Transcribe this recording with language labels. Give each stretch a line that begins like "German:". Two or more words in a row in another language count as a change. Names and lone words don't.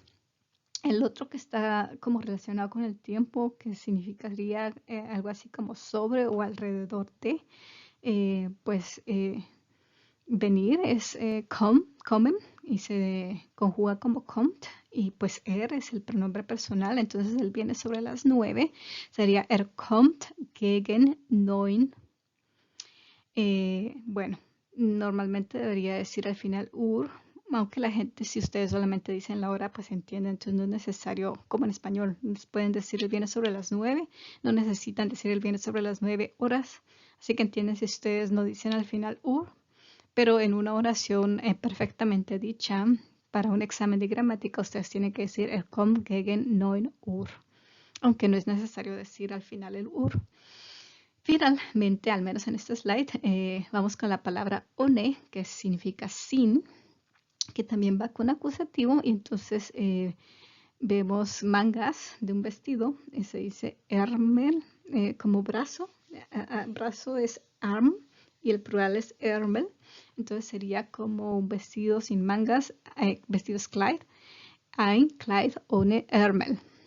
Spanish: El otro que está como relacionado con el tiempo, que significaría algo así como sobre o alrededor de, venir es kommen y se conjuga como kommt, y pues es el pronombre personal, entonces él viene sobre las 9, sería
German: kommt gegen 9.
Spanish: Bueno, normalmente debería decir al final aunque la gente, si ustedes solamente dicen la hora, pues entienden, entonces no es necesario, como en español, pueden decir el viene sobre las 9, no necesitan decir el viene sobre las 9 horas, así que entienden si ustedes no dicen al final pero en una oración perfectamente dicha, para un examen de gramática, ustedes tienen que decir
German: kommt gegen 9 Uhr,
Spanish: aunque no es necesario decir al final el Finalmente, al menos en este slide, vamos con la palabra ohne, que significa sin, que también va con acusativo, y entonces vemos mangas de un vestido, y se dice Ärmel, como brazo, brazo es arm, y el plural es Ärmel, entonces sería como un vestido sin mangas, vestido es Kleid,
German: ein Kleid ohne Ärmel.